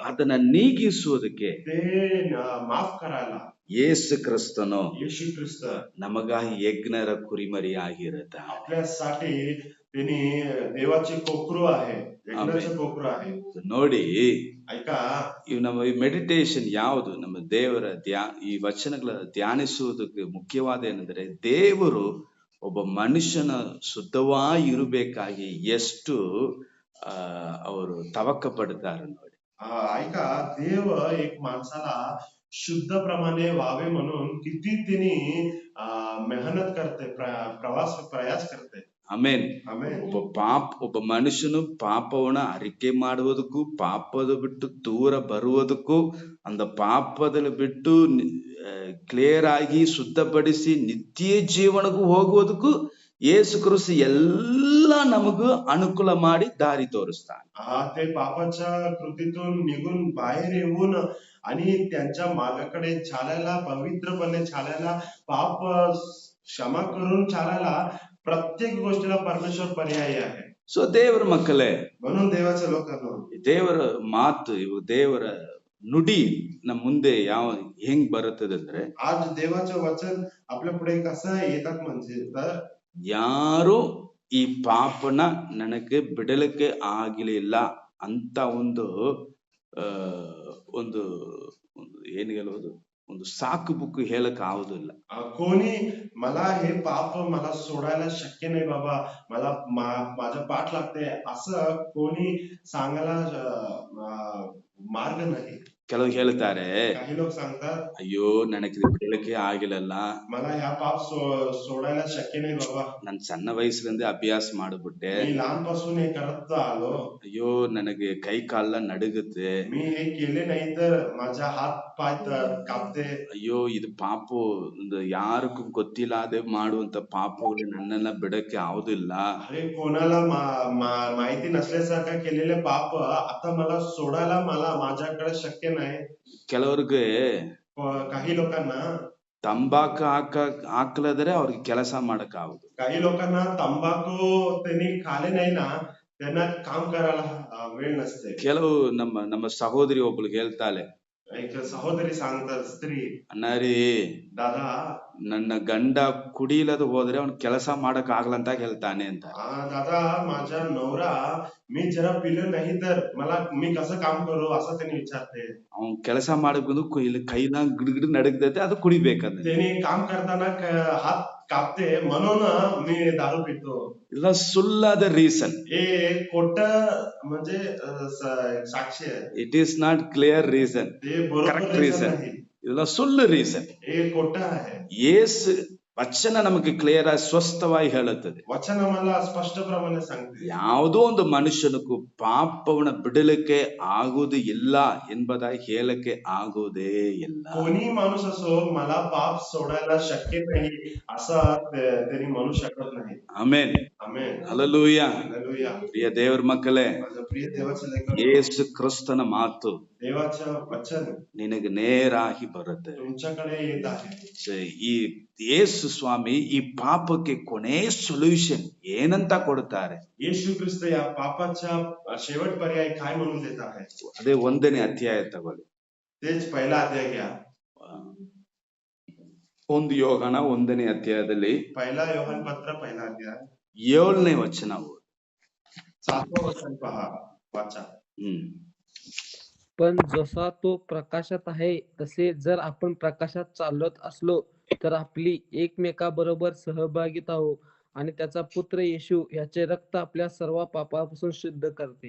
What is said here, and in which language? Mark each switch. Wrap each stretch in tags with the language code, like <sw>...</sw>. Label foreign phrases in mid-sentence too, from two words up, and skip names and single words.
<kn>ಅದನ್ನ ನೀಗಿಸುವುದಕ್ಕೆ</kn> <mr>ते माफ करायला</mr> <kn>ಯೇಸು ಕ್ರಿಸ್ತನು</kn> <mr>येशू ख्रिस्त</mr> <kn>ನಮಗಾಗಿ ಯಜ್ಞರ ಕುರಿಮರಿ ಆಗಿರುತ್ತಾನೆ.</kn> <mr>आपल्यासाठी त्यांनी देवाचे कोकरू आहे, यज्ञाचे कोकरू आहे.</mr> <kn>ನೋಡಿ,</kn> <mr>ऐका,</mr> <kn>ಇವು ನಮ್ಮ ಮೆಡಿಟೇಷನ್ ಯಾವುದು, ನಮ್ಮ ದೇವರ ಈ ವಚನಗಳ ಧ್ಯಾನಿಸುವುದಕ್ಕೆ ಮುಖ್ಯವಾದ ಏನಂದ್ರೆ, ದೇವರು ಒಬ್ಬ ಮನುಷ್ಯನ ಶುದ್ಧವಾಗಿ ಇರಬೇಕಾಗಿ ಎಷ್ಟು ಅವರು ತವಕ ಪಡ್ತಾರೆ ನೋಡಿ.</kn> <mr>ऐका, देव एक माणसाला शुद्ध प्रमाणे व्हावे म्हणून किती त्यांनी मेहनत करते, प्रयास करते.</mr> <kn>ಆಮೇನ್.</kn> <mr>ಆಮೆನ್.</mr> <kn>ಒಬ್ಬ ಮನುಷ್ಯನು ಪಾಪವನ್ನ ಅರಿಕೆ ಮಾಡುವುದಕ್ಕೂ, ಪಾಪದ ಬಿಟ್ಟು ದೂರ ಬರುವುದಕ್ಕೂ, அந்த ಪಾಪದಲ್ಲಿ ಬಿಟ್ಟು ಕ್ಲಿಯರ್ ಆಗಿ ಶುದ್ಧಪಡಿಸಿ ನಿತ್ಯ ಜೀವನಕ್ಕೂ ಹೋಗುವುದಕ್ಕೂ ಯೇಸು ಕ್ರಿಸ್ತ ಎಲ್ಲ ನಮಗೂ ಅನುಕೂಲ ಮಾಡಿ ದಾರಿ ತೋರಿಸ್ತಾನೆ.</kn> <mr>ते पापाच्या कृतीतून निघून बाहेर येऊन आणि त्यांच्या मार्गाकडे चालायला, पवित्रपणे चालायला, पाप क्षमा करून चालायला प्रत्येक गोष्टीला परमेश्वर पर्यायी आहे.</mr> <kn>ಸೊ ದೇವರ ಮಕ್ಕಳೇ,</kn> <mr>म्हणून देवाच्या लोकांना</mr> <kn>ದೇವರ ಮಾತು, ಇವು ದೇವರ ನುಡಿ ನಮ್ಮ ಮುಂದೆ ಹೆಂಗ್ ಬರುತ್ತದೆ ಅಂದ್ರೆ,</kn> <mr>आज देवाचं वचन आपल्या पुढे कसं येतात म्हणजे, तर</mr> <kn>ಯಾರು ಈ ಪಾಪನ ನನಗೆ ಬಿಡಲಿಕ್ಕೆ ಆಗಲಿಲ್ಲ ಅಂತ ಒಂದು ಒಂದು ಏನು ಹೇಳುವುದು, ಒಂದು ಸಾಕು ಬುಕ್ ಹೇಳಕ್ ಆಗುದಿಲ್ಲ.</kn> <mr>कोणी मला हे पाप मला सोडायला शक्य नाही बाबा, मला माझ्या पाठ लागते असं कोणी सांगायला मार्ग नाही.</mr> <kn>ಕೆಲವು ಹೇಳ್ತಾರೆ,</kn> <mr>काही लोक सांगतात,</mr> <kn>ಅಯ್ಯೋ ನನಗೆ ಬಿಡಲಿಕ್ಕೆ ಆಗಿಲ್ಲಲ್ಲ,</kn> <mr>मला ह्या पाप सोडायला शक्य नाही बाबा,</mr> <kn>ನಾನು ಸಣ್ಣ ವಯಸ್ಸಿನಿಂದ ಅಭ್ಯಾಸ ಮಾಡಿಬಿಟ್ಟೆ,</kn> <mr>मी लहानपासून हे करत आलो,</mr> <kn>ಅಯ್ಯೋ ನನಗೆ ಕೈ ಕಾಲ ನಡುಗುತ್ತೆ,</kn> <mr>मी हे केले नाही तर माझा हात पाय कापते,</mr> <kn>ಅಯ್ಯೋ ಇದು ಪಾಪ, ಯಾರಿಗೂ ಗೊತ್ತಿಲ್ಲದೆ ಮಾಡುವಂತ ಪಾಪಗಳು ನನ್ನೆಲ್ಲ ಬಿಡಕ್ಕೆ ಆಗುದಿಲ್ಲ,</kn> <mr>अरे कोणाला माहिती नसल्यासारखं केलेले पाप आता मला सोडायला माझ्याकडे शक्य नाही.</mr> <kn>ಕೆಲವ್ರಿಗೆ</kn> <mr>काही लोकांना</mr> <kn>ತಂಬಾಕು ಹಾಕ್ಲದ್ರೆ ಅವ್ರಿಗೆ ಕೆಲಸ ಮಾಡಕ್ ಆಗುದು,</kn> <mr>काही लोकांना तंबाखू त्यांनी खाले नाही ना, त्यांना काम करायला वेळ नसते.</mr> <kn>ಕೆಲವು ನಮ್ಮ ಸಹೋದರಿ ಒಬ್ಳು ಹೇಳ್ತಾಳೆ,</kn> <mr>एक सहोदरी सांगतात, स्त्री,</mr> <kn>ಅಣ್ಣಾರಿ</kn> <mr>दादा,</mr> <kn>ನನ್ನ ಗಂಡ ಕುಡಿಲದ ಹೋದ್ರೆ ಅವ್ನ್ ಕೆಲಸ ಮಾಡಕ್ ಆಗಲ್ಲ ಅಂತ ಹೇಳ್ತಾನೆ ಅಂತ.</kn> <mr>दादा, माझा नवरा मी जरा पिलं नाही तर मी कसं काम करू असं त्यांनी विचारते.</mr> <kn>ಅವ್ನ್ ಕೆಲಸ ಮಾಡಬೇಕು, ಇಲ್ಲಿ ಕೈನ ಗಿಡಗಿಡ ನಡಗ್ದೈತೆ, ಅದು ಕುಡಿಬೇಕಂದ್ರೆ.</kn> <mr>त्यांनी काम करताना हात कापते म्हणून मी दारू पितो.</mr> <kn>ಇಲ್ಲ ಸುಳ್ಳಾದ ರೀಸನ್.</kn> <mr>हे खोट म्हणजे साक्ष आहे.</mr> <en>it is not clear reason,</en> <mr>ते बरोबर</mr> <kn>ಕರೆಕ್ಟ್ reason ರೀಸನ್.</kn> <mr>नाही.</mr> <kn>ಇದೆಲ್ಲ ಸುಳ್ಳು ರೀಸನ್.</kn> <mr>हे खोट आहे.</mr> <kn>ಯೇಸು ವಚನ ನಮಗೆ ಕ್ಲಿಯರ್ ಆಗಿ ಸ್ವಸ್ಥವಾಗಿ ಹೇಳುತ್ತದೆ.</kn> <mr>वचन आम्हाला स्पष्टप्रमाणे सांगते,</mr> <kn>ಯಾವುದೋ ಒಂದು ಮನುಷ್ಯನಿಗೂ ಪಾಪವನ್ನ ಬಿಡಲಿಕ್ಕೆ ಆಗುವುದು ಇಲ್ಲ ಎಂಬುದಾಗಿ ಹೇಳಕ್ಕೆ ಆಗುವುದೇ ಇಲ್ಲ.</kn> <mr>कोणी माणूस असो मला पाप सोडायला शक्य नाही असं त्यांनी म्हणू शकत नाही.</mr> <kn>ಆಮೆನ್.</kn> <mr>आमेन.</mr> <kn>ಹಲ್ಲೆಲೂಯಾ.</kn> <mr>हालेलुया.</mr> <kn>ಪ್ರಿಯ ದೇವರ ಮಕ್ಕಳೇ,</kn> <mr>माझं प्रिय देवाचं लेकरं,</mr> <kn>ಯೇಸು ಕ್ರಿಸ್ತನ ಮಾತು</kn> <mr>देवाचं वचन</mr> <kn>ನಿನಗೆ ನೇರಾಗಿ ಬರುತ್ತೆ.</kn> <mr>तुमच्याकडे येत आहे.</mr> <kn>ಈ ಯೇಸು ಸ್ವಾಮಿ ಈ ಪಾಪಕ್ಕೆ ಕೊನೆ ಸೊಲ್ಯೂಷನ್ ಏನಂತ ಕೊಡ್ತಾರೆ?</kn> <mr>येशू ख्रिस्त या पापाच्या शेवट पर्याय काय म्हणून देत आहे?</mr> <kn>ಅದೇ 1ನೇ ಅಧ್ಯಾಯ ತಗೊಳ್ಳಿ.</kn> <mr>तेच पहिला अध्याय घ्या.</mr> <kn>1 ಯೋಹಾನ 1ನೇ ಅಧ್ಯಾಯದಲ್ಲಿ</kn> <mr>पहिला योहान पत्र पहिला अध्याय</mr> <kn>7ನೇ ವಚನ ಓದಿ.</kn> <mr>7वा वचन पहा, वाचा. पण जसा तो प्रकाशात आहे तसे जर आपण प्रकाशात चालत असलो तर आपली एकमेकाबरोबर सहभागिता आणि त्याचा पुत्र येशू याचे रक्त आपल्या सर्व पापापासून शुद्ध करते.</mr>